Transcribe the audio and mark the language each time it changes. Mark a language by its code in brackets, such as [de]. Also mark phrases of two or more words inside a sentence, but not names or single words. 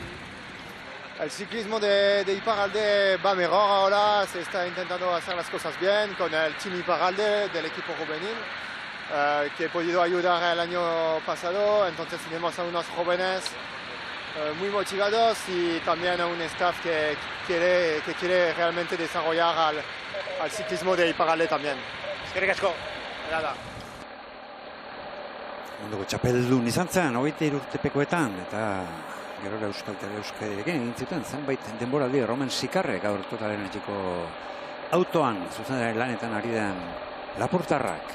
[es] El ciclismo de Iparralde va mejor ahora, se está intentando hacer las cosas bien con el Team Iparralde del equipo juvenil, que he podido ayudar el año pasado, entonces tenemos a unos jóvenes muy motivados y también a un staff que quiere realmente desarrollar al ciclismo de Iparralde también. [eu] Eskerrik asko. Nada. Munduko txapeldun izan zen, 23 urtepekoetan, eta gero Euskadirekin egin zuten, zenbait denboraldi Roman Sikarrek gaur Total Energiko autoan, zuzendaren lanetan ari den Lapurtarrak.